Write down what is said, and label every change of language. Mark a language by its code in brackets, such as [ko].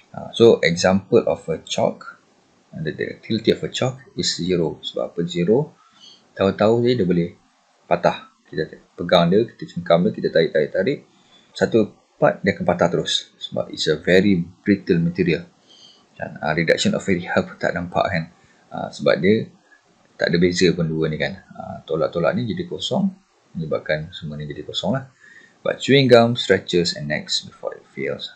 [en] So example of a chalk, the ductility of a chalk is 0. [ms] Sebab apa 0? Tahu-tahu dia boleh patah. Kita pegang dia, kita cengkam dia, kita tarik, satu part dia akan patah terus. Sebab [en] it's a very brittle material. [ms] Dan reduction of area pun tak nampak kan. Sebab dia tak ada beza pun dua ni kan. Tolak-tolak ni jadi kosong, menyebabkan semua ni jadi kosong lah. [en] But chewing gum stretches and necks before it fails.